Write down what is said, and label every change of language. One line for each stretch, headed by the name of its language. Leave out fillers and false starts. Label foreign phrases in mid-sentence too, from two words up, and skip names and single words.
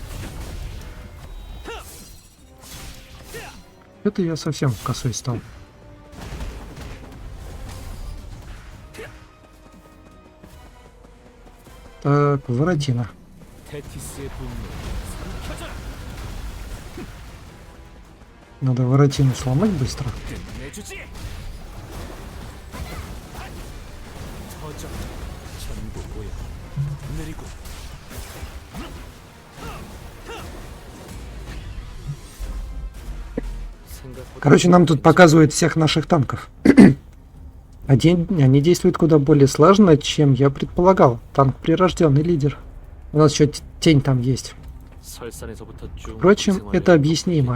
Russian: Это я совсем косой стал. Так, воротина.
Korean: 테티스의 분노 삼켜져라.
Russian: Надо воротину сломать быстро.
Korean: 끝내주지. 터져. 전부 모여. 느리고.
Russian: Короче, нам тут показывают всех наших танков. Они действуют куда более слаженно, чем я предполагал. Танк прирожденный лидер. У нас еще тень там есть. Впрочем, это объяснимо.